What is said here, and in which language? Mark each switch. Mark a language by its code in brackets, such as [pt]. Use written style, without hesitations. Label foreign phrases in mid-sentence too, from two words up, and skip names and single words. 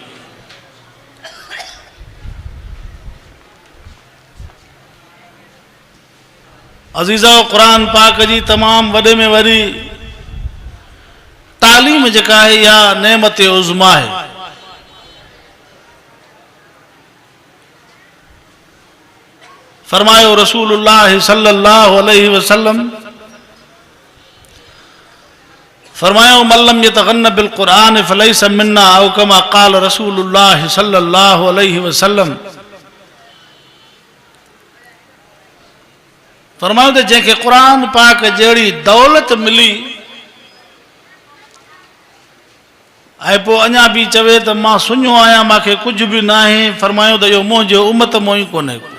[sd] अज़ीज़ो, क़ुरान पाक जी तमाम वॾे में वॾी तालीम जेका आहे इहा नेमत उज़मा आहे। [ar] फरमायो رسول الله صلى الله عليه وسلم, फरमायो من لم يتغن بالقرآن فليس منا أو كما قال رسول الله صلى الله عليه وسلم. [sd] फरमायो त जंहिंखे क़ुरान पाक जहिड़ी दौलत मिली ऐं पोइ अञा बि चवे त मां सुञो आहियां, मूंखे कुझु बि न आहे, फरमायो त इहो मुंहिंजो उम्मत मों ई कोन्हे।